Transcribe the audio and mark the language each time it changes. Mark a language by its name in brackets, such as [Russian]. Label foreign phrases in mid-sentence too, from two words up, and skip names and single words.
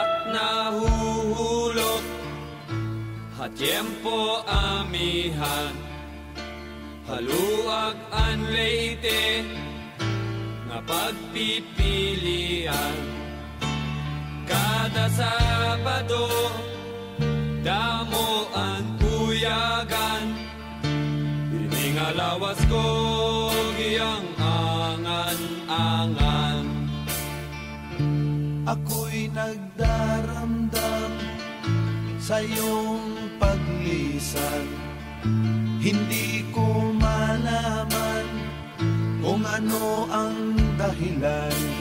[Waray] nahuhulog, tiempo amihan, haluag an leite, nga pagpipilian. Kada Sabado, damo ang uyagan, ini nga lawas ko giyang angan-angan. [Filipino] Ako'y nagdaramdam sa iyong paglisan, hindi ko malaman kung ano ang dahilan.